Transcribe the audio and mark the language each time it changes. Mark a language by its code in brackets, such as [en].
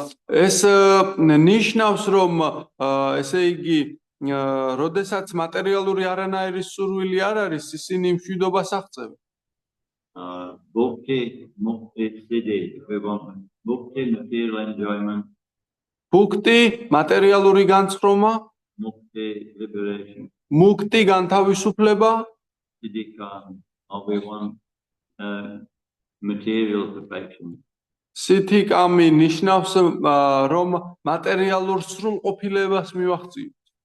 [ka] ეს ნიშნავს რომ ესე იგი როდესაც მატერიალური არანაირი სურვილი არ არის ისინი მშვიდობას აღწევენ [en] Bhakti, mukti, siddhi, we want bhakti, material enjoyment. [ka] Bhakti, მატერიალური განცხრომა, [en] mukti, liberation. [ka] Mukti, განთავისუფლება, [en] Siddhika, we want material perfection. [ka] სითიკამი ნიშნავს რომ მატერიალურ სრულყოფილებას მივახციოთ.